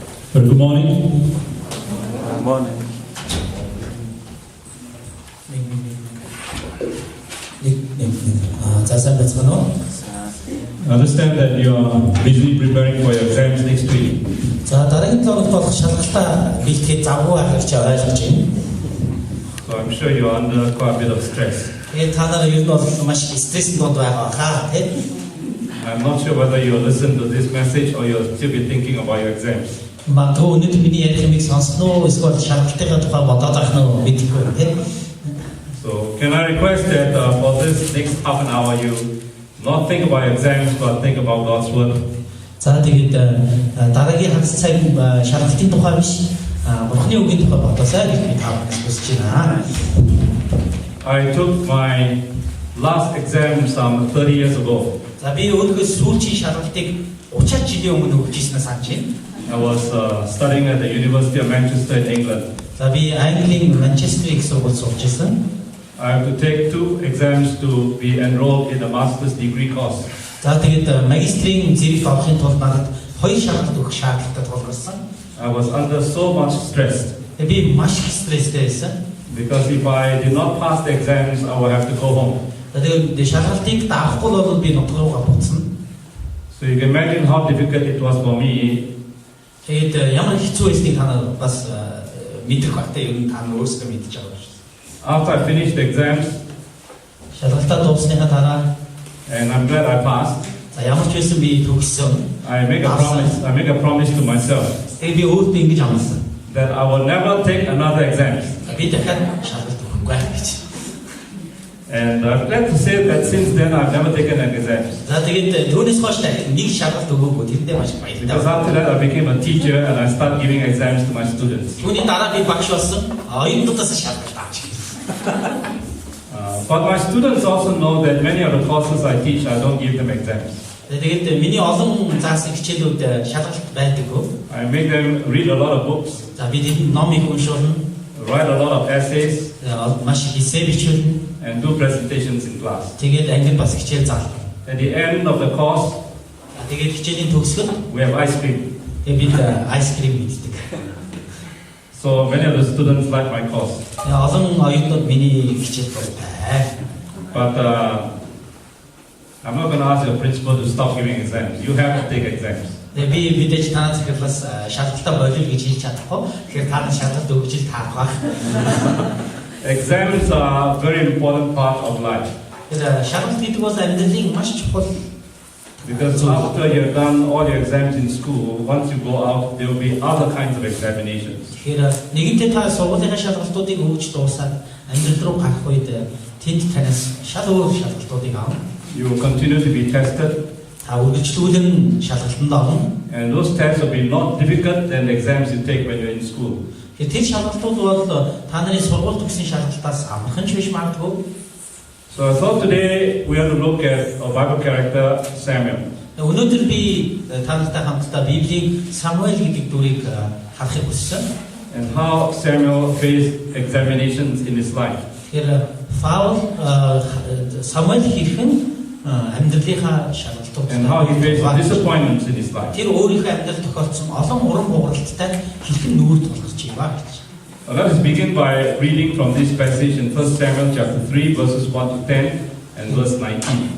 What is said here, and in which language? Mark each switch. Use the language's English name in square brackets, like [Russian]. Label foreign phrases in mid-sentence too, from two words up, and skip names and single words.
[English] Good morning. Good morning. I understand that you are busy preparing for your exams next week. [Mongolian] За дараагийн 7 хоногт болох шалгалтаа бэлтгэхэд завгүй байх гэж ойлгож байна. [English] So I'm sure you are under quite a bit of stress. [Mongolian] Тэгээд та нараа ер нь бол маш стрессийн донд байгаа хаа тийм. [English] I'm not sure whether you listen to this message or you'll still be thinking about your exams. [Mongolian] Магадгүй өнөөдөр миний ярих юмыг сонсноо эсвэл шалгалтынхаа тухай бодоод байх нь мэдэхгүй байна тийм. [English] So can I request that for this next half an hour you not think about your exams but think about God's word. [Mongolian] За тэгээд дараагийн хагас цаг шалгалтын тухай биш Бурхны үгийн тухай бодосоо гэж би таамагс хүсэж байна. [English] I took my last exam some 30 years ago. [Mongolian] За би өөрийнхөө сүүлчийн шалгалтыг 30 жилийн өмнө өгч ирсэн санаж байна. [English] I was studying at the University of Manchester in England. [Mongolian] За би Английн Манчестерийг сургуульд сурч ирсэн. [English] I have to take 2 exams to be enrolled in the master's degree course. [Mongolian] За тэгээд магистрийн зэрэгт орохын тулд надад 2 шалгалт өгөх шаардлагатай тулгарсан. [English] I was under so much stress. [Mongolian] Би маш стресстэй байсан. [English] Because if I did not pass the exams, I would have to go home. [Mongolian] Тэгээд шалгалтыг даахгүй бол би нутгаруугаа буцна. [English] So you can imagine how difficult it was for me. [Mongolian] Тэгээд ямар хэцүү байсныг та нар бас мэдэх багтаа ер нь та нар өөрсдөө мэдж байгаа шүү. [English] After I finished the exams, [Mongolian] Шалгалтаа дуусныхаа дараа [English] and I'm glad I passed, [Mongolian] за ямар ч байсан би төгссөн. [English] I make a promise to myself [Mongolian] Тэгээд би өөртөө ингэж амласан. [English] that I will never take another exam. [Mongolian] Би дахиад шалгалт өгөхгүй байх гэж. [English] And I'm glad to say that since then I've never taken an exam. [Mongolian] За тэгээд түүнээс хойш нэг шалгалт өгөөгүй тэрэндээ маш баяртай. [English] Because after that I became a teacher and I started giving exams to my students. [Mongolian] Түүний дараа би багш болсон. Оюутнуудаас шалгалт авч ирсэн. [English] But my students also know that many of the courses I teach, I don't give them exams. [Mongolian] Тэгээд миний олон заасан хичээлүүд шалгалт байдаггүй. [English] I make them read a lot of books, [Mongolian] За би тэнд номыг уншуулна. [English] write a lot of essays, [Mongolian] Маш эссе бичүүлнэ. [English] and do presentations in class. [Mongolian] Тэгээд ангид бас хичээл заална. [English] At the end of the course, [Mongolian] Тэгээд хичээлийн төгсгөл [English] we have ice cream. [Mongolian] тэгээд бид айскрим иддэг. [English] So many of the students like my course. [Mongolian] Олон оюутнууд миний хичээл болтой. [English] But I'm not going to ask your principal to stop giving exams. You have to take exams. [Mongolian] Би мэдээж танаа захирлаас шалгалтаа болиул гэж хэлж чадахгүй. Тэгэхээр та нар шалгалт өгч ил таах байх. [English] Exams are a very important part of life. [Mongolian] Тэгээд шалгалт гэдэг бол амьдралын маш чухал. [English] Because after you've done all your exams in school, once you go out, there will be other kinds of examinations. [Mongolian] Тэгэхээр нэгэнтээ та сургуулийн шалгалтуудыг өгч дуусаад амьдрал руу гарах үед тэнд танаас шал өөр шалгалтуудыг авах. [English] You will continue to be tested. [Mongolian] Та үргэлжлүүлэн шалгалтанд орно. [English] And those tests will be not difficult than the exams you take when you're in school. [Mongolian] Тэр шалгалтууд бол та нарын сургууль төгссөн шалгалтаас амархан ч биш магадгүй. [English] So I thought today we have to look at a Bible character, Samuel. [Mongolian] Өнөөдөр би та нартай хамтдаа Библийн Самуэль гэдэг дүрийг харахыг хүссэн. [English] And how Samuel faced examinations in his life. [Mongolian] Тэр Паул Самуэль хэрхэн амьдралынхаа шалгалтууд [English] And how he faced disappointments in his life. [Mongolian] Тэр өөрийнхөө амьдралд тохиолдсон олон уран бууралттай хэрхэн нүүр тулгарч байгаа гэж. [English] Let us begin by reading from this passage in 1 Samuel chapter 3 verses 1 to 10 and verse 19.